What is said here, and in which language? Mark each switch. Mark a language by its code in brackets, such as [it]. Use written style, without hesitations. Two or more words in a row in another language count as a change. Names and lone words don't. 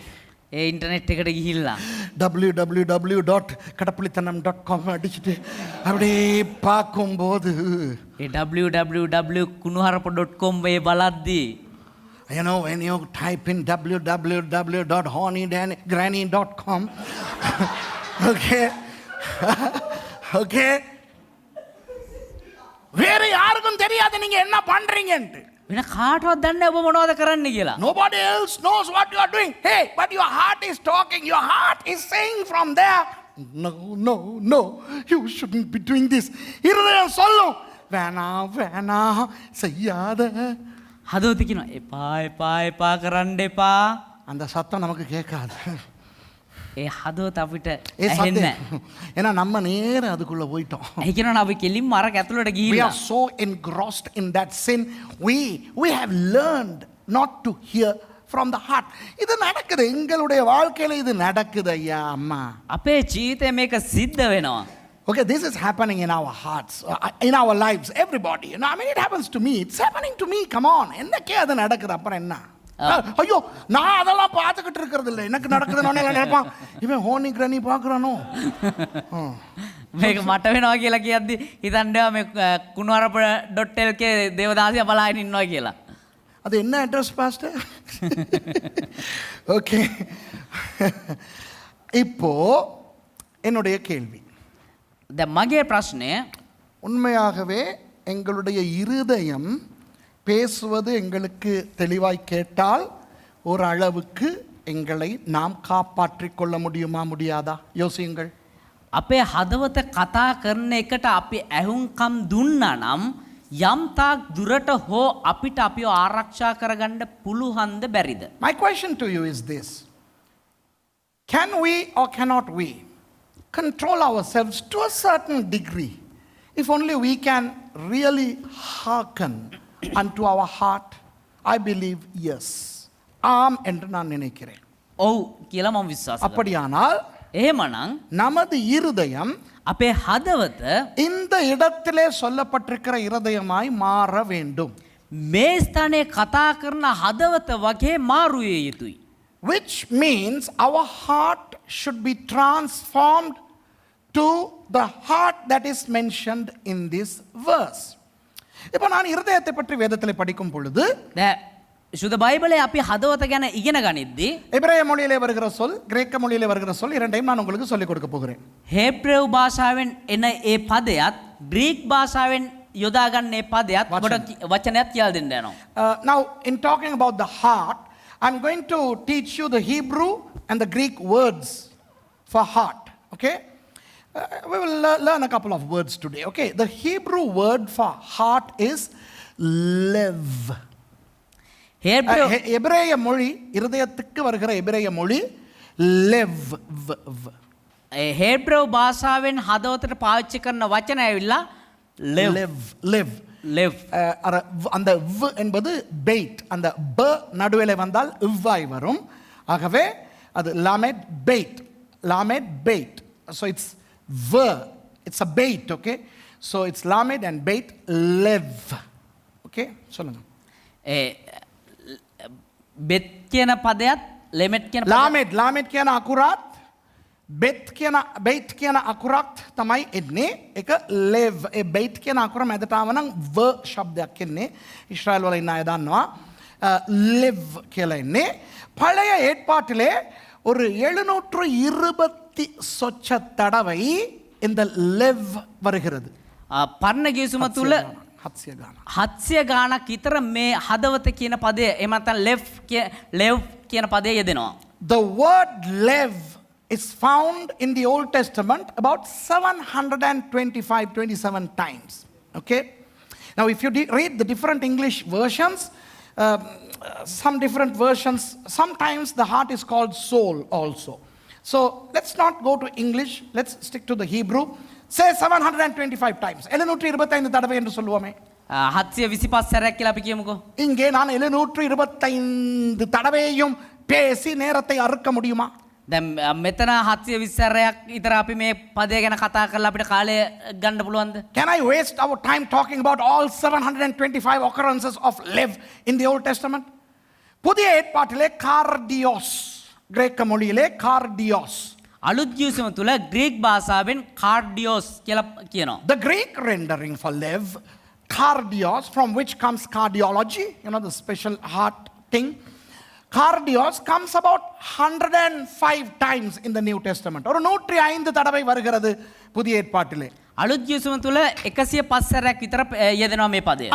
[si] ඒ ඉන්ටර්නෙට් එකට ගිහිල්ලා [ta] www.kadapulithanam.com அடிச்சிட்டு அப்படியே பார்க்கும்போது [si] ඒ www.kunuharapa.com වේ බලද්දී [en] you know, when you type in www.honeygranny.com okay okay [ta] வேற யாருக்கும் தெரியாது நீங்க என்ன பண்றீங்கன்னு. [si] වෙන කාටවත් දන්නේ නැහැ ඔබ මොනවද කරන්න කියලා. [en] Nobody else knows what you are doing. Hey, but your heart is talking. Your heart is saying from there, no, no, no, you shouldn't be doing this. [ta] இருதயம் சொல்லும், வேணாம் செய்யாத. [si] හදවත කියනවා එපා කරන්න එපා. [ta] அந்த சத்தம் நமக்கு கேட்காது. [si] ඒ හදවත අපිට ඒ ඇහෙන්නේ [ta] சத்தம் ஏன்னா நம்ம நேர அதுக்குள்ள போயிட்டோம். [si] ඒ කියනවා අපි කෙලින්ම අර ඇතුළට [en] We [si] ගිහිල්ලා [en] are so engrossed in that sin. We have learned not to hear from the heart. [ta] இது நடக்குது எங்களுடைய வாழ்க்கையில இது நடக்குது ஐயா அம்மா. [si] අපේ ජීවිතේ මේක සිද්ධ වෙනවා. [en] Okay, this is happening in our hearts, in our lives, everybody. You know, I mean, it happens to me. It's happening to me. Come on. [ta] என்னக்கே அது நடக்குது அப்புறம் என்ன? ஐயோ நான் அதெல்லாம் பார்த்துக்கிட்டு இருக்கிறது இல்லை. எனக்கு நடக்குதுன்னு நினைப்பான் இவன் ஹோனி கிரானி பார்க்குறானோ. [si] මේක මට වෙනවා කියලා කියද්දි හිතන්නේ මේ kunuharapa.lk දේවදාසිය බලාගෙන ඉන්නවා කියලා. [ta] அது என்ன [en] address pastor? [ta] ஓகே, இப்போ என்னுடைய கேள்வி, [si] දැන් මගේ ප්‍රශ්නය [ta] உண்மையாகவே எங்களுடைய இருதயம் பேசுவது எங்களுக்கு தெளிவாய் கேட்டால் ஒரு அளவுக்கு எங்களை நாம் காப்பாற்றிக் கொள்ள முடியுமா முடியாதா? யோசியுங்கள். [si] අපේ හදවත කතා කරන එකට අපි ඇහුම්කම් දුන්නා නම් යම් තාක් දුරට හෝ අපිට අපිව ආරක්ෂා කරගන්න පුළුවන්ද බැරිද? [en] My question to you is this: can we or cannot we control ourselves to a certain degree if only we can really hearken unto our heart? I believe yes. [ta] ஆம் என்று நான் நினைக்கிறேன். [si] ඔව් කියලා මම විශ්වාස කරනවා. [ta] அப்படியானால் [si] එහෙමනම් [ta] நமது இருதயம் [si] අපේ හදවත [ta] இந்த இடத்திலே சொல்லப்பட்டிருக்கிற இருதயமாய் மாற வேண்டும். [si] මේ ස්ථානයේ කතා කරන හදවත වගේ මාරු විය යුතුයි. [en] Which means our heart should be transformed to the heart that is mentioned in this verse. இப்போ நான் இருதயத்தை பற்றி வேதத்தில் படிக்கும் பொழுது දැන් සුද බයිබලයේ අපි හදවත ගැන ඉගෙන ගනිද්දී எபிரேய மொழியிலே வருகிற சொல், கிரேக்க மொழியிலே வருகிற சொல், இரண்டையும் நான் உங்களுக்கு சொல்லிக் கொடுக்க போகிறேன். හේබ්‍රේව් භාෂාවෙන් එන ඒ පදයත් ග්‍රීක් භාෂාවෙන් යොදා ගන්න ඒ පදයත් ඔබට වචනයක් කියලා දෙන්න යනවා. Now, in talking about the heart, I'm going to teach you the Hebrew and the Greek words for heart. Okay? We will learn a couple of words today. Okay? The Hebrew word for heart is lev. [ta] எபிரேய மொழி, இருதயத்துக்கு வருகிற எபிரேய மொழி lev. [si] හේබ්‍රේව් භාෂාවෙන් හදවතට පාවිච්චි කරන වචන ඇවිල්ලා [ta] lev. அந்த v என்பது bait. அந்த b நடுவிலே வந்தால் இவ்வாய் வரும். ஆகவே அது [he] למד בית. [en] So it's v, it's a bait. Okay, so it's lamed and bait, lev. [ta] Okay, சொல்லுங்க. [si] බෙත් කියන පදයත් ලෙමෙට් කියන lamed කියන අකුරත් bet කියන අකුරත් තමයි එන්නේ. ඒක lev. ඒ bait කියන අකුර මැදට ආව නම් v શબ્දයක් එන්නේ. ඊශ්‍රායල් වල ඉන්න අය දන්නවා. lev කියලා එන්නේ. [ta] பழைய ஏற்பாட்டிலே ஒரு 720 தடவை இந்த லெவ் வருகிறது. [si] පරණ ගිවිසුම තුල 700 ගානක් විතර මේ හදවත කියන පදය එහෙම නැත්නම් ලෙව් කියන පදය යෙදෙනවා. [en] The word lev is found in the Old Testament about 727 times. Okay? Now if you read the different English versions, some different versions. Sometimes the heart is called soul also. So let's not go to English. Let's stick to the Hebrew. Say 725 times. [ta] 725 தடவை என்று சொல்லுவோமே. [si] 725 සැරයක් කියලා අපි කියමුකෝ. [ta] இங்கே நான் 725 தடவையும் பேசி நேரத்தை அறுக்க முடியுமா? [si] දැන් මෙතන 720 සැරයක් විතර අපි මේ පදේ ගැන කතා කරලා අපිට කාලය ගන්න පුළුවන්ද? [en] Can I waste our time talking about all 725 occurrences of live in the Old Testament? [ta] புதிய ஏற்பாட்டிலே கார்டியோஸ், கிரேக்க மொழியிலே கார்டியோஸ். [si] අලුත් ජීවිතය තුළ ග්‍රීක් භාෂාවෙන් කාර්ඩියෝස් කියලා කියනවා. [en] The Greek rendering for live, cardios, from which comes cardiology, the special heart thing. Cardios comes about 105 times in the New Testament. [ta] ஒரு 105 தடவை வருகிறது புதிய ஏற்பாட்டிலே. [si] අලුත් ජීවිතය තුළ 105 සැරයක් විතර යෙදෙනවා මේ පදය.